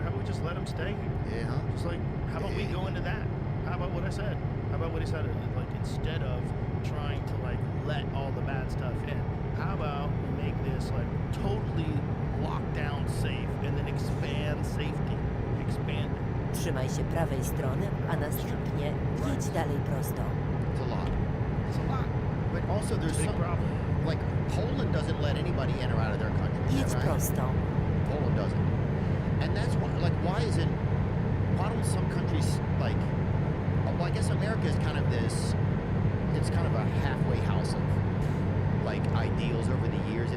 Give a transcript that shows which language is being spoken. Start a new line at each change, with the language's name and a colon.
English: How about we just let them stay here? Yeah, huh? Just like, how about we go into that? How about what I said? How about what he said? Like, instead of trying to like let all the bad stuff in, how about we make this like totally locked down safe and then expand safety? Expand it.
Polish: Trzymaj się prawej strony, a następnie jedź dalej prosto.
English: It's a lot. It's a lot. But also there's Big some... problem. Like, Poland doesn't let anybody in or out of their country. Is
Polish: Jedź
English: that right?
Polish: prosto.
English: Poland doesn't. And that's why, like, why don't some countries, like, well, I guess America is kind of this, it's kind of a halfway house of, like, ideals over the years.